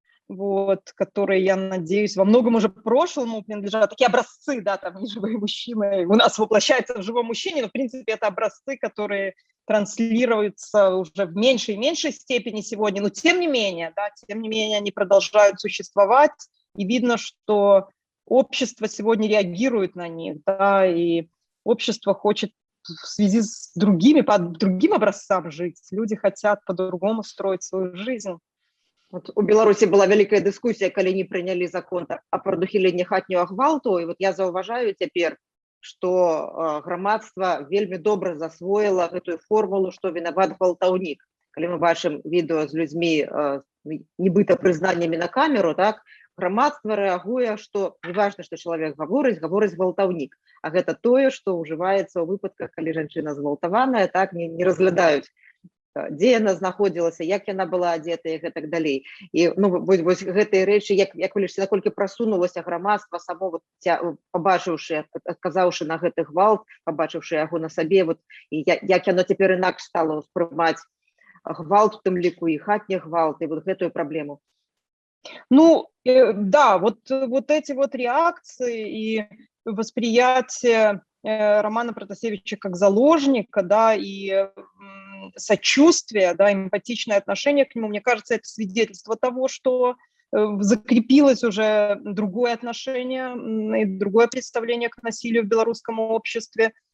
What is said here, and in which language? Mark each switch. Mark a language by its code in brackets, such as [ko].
[ru] вот, которые, я надеюсь, во многом уже прошлому принадлежат, такие образцы, да, там, неживые мужчины у нас воплощаются в живом мужчине, но, в принципе, это образцы, которые транслируются уже в меньшей и меньшей степени сегодня, но, тем не менее, да, тем не менее, они продолжают существовать, и видно, что общество сегодня реагирует на них, да, и общество хочет в связи с другими, по другим образцам жить, люди хотят по-другому строить свою жизнь. [be] Вот у Беларусі была вялікая дыскусія, калі не прынялі закон о прадухіленні хатняга гвалту, і вот я заўважаю цяпер, што грамадства вельмі добра засвоіла гэтую формулу, што вінават гвалтаўнік. Калі мы бачым відэо з людзьмі нібыта прызнаннямі на камеру, так, грамадства рэагуе, што неважна, што чалавек гаворыць гвалтаўнік, а гэта тое, што ўжываецца ў выпадках, калі жанчына згвалтаваная, так, не разглядаюць, дзе яна знаходзілася, як яна была адзета і гэтак далей. І ну, вось гэтыя рэчы, як вы лічыце, наколькі прасунулася грамадства само, вот, пабачыўшы, адказаўшы на гэты гвалт, пабачыўшы яго на сабе, вот, і як яно цяпер інакш стала ўспрымаць гвалт, у тым ліку і хатні гвалт, і вот гэтую праблему. [ru] Ну, да, вот эти вот реакции и восприятие Романа Протасевича как заложника, да, и сочувствие, да, эмпатичное отношение к нему, мне кажется, это свидетельство того, что закрепилось уже другое отношение и другое представление к насилию в белорусском обществе.